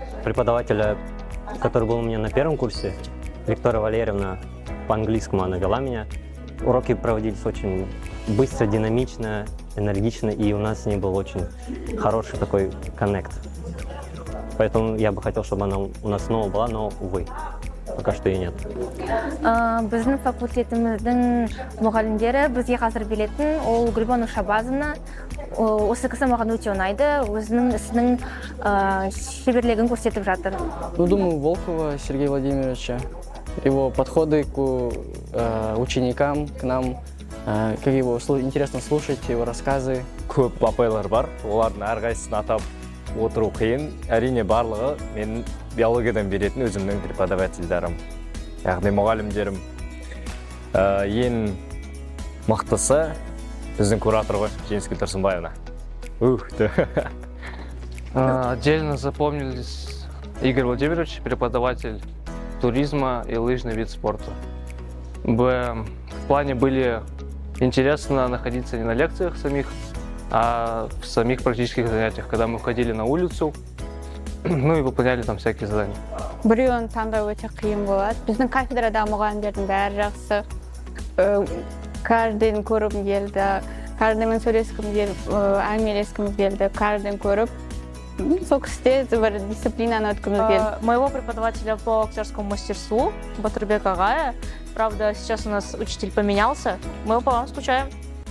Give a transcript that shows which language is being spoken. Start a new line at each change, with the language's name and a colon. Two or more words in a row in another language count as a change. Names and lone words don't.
Russian: преподавателя, который был у меня на первом курсе, Виктория Валерьевна, по-английскому она вела меня. Уроки проводились очень быстро, динамично, энергично, и у нас с ней был очень хороший такой коннект. Поэтому я бы хотел, чтобы она у нас снова была, но, увы, пока что ее нет.
Kazakh: Біздің факультетіміздің мұғалімдері бізге қазір білетін ол Гүлбану Шабазовна. Осы кісі маған өте ұнайды, өзінің ісінің шеберлігін көрсетіп жатыр.
Russian: Ну, думаю, Волкова Сергея Владимировича. Его подходы к ученикам, к нам, как его интересно слушать, его рассказы.
Kazakh: Көп апайлар бар, олардың әрқайсысын атап отыру қиын. Әрине барлығы мен биологиядан беретін өзімнің преподавательдерім, яғни мұғалімдерім. Ең мықтысы біздің куратор ғой, Жеңіскүл Тұрсынбаевна.
Russian: Отдельно запомнились Игорь Владимирович, преподаватель туризма и лыжный вид спорта. В плане были интересно находиться не на лекциях самих, а в самих практических занятиях, когда мы выходили на улицу, ну и выполняли там всякие задания.
Kazakh: Біреуін таңдау өте қиын болады. Біздің кафедрада мұғалімдердің бәрі жақсы. Каждыйын көргім келді, каждыймен сөйлескім келіп, әңгімелескім келді, каждыйын көріп. Сол кісіде бір дисциплинаны өткіміз келді.
Russian: Моего преподавателя по актерскому мастерству, Батырбек Агая. Правда, сейчас у нас учитель поменялся. Мы по вам скучаем.